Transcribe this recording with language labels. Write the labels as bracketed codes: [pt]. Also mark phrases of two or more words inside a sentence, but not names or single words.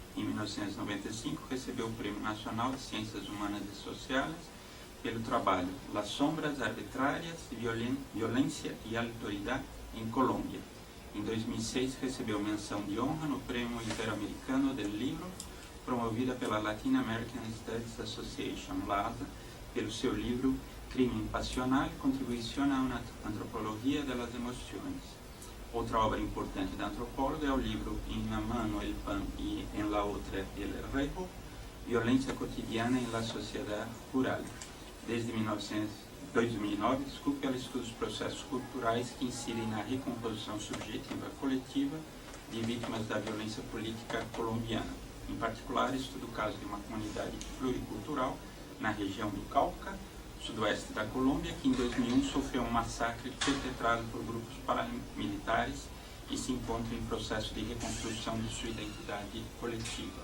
[pt] Em 1995, recebeu o Prêmio Nacional de Ciências Humanas e Sociais pelo trabalho Las Sombras Arbitrárias, Violência e Autoridade em Colômbia. Em 2006, recebeu menção de honra no Prêmio Interamericano del Libro, promovida pela Latin American Studies Association, LASA, pelo seu livro Crimen Pasional, Contribuição a una Antropologia de las Emociones. Outra obra importante da antropóloga é o livro Em una mano el pan y en la otra el rebo, Violência Cotidiana em la Sociedade Rural. Desde 2009, ela estuda os processos culturais que incidem na recomposição subjetiva coletiva de vítimas da violência política colombiana. Em particular, estuda o caso de uma comunidade pluricultural na região do Cauca, sudoeste da Colômbia, que em 2001 sofreu um massacre perpetrado por grupos paramilitares e se encontra em processo de reconstrução de sua identidade coletiva.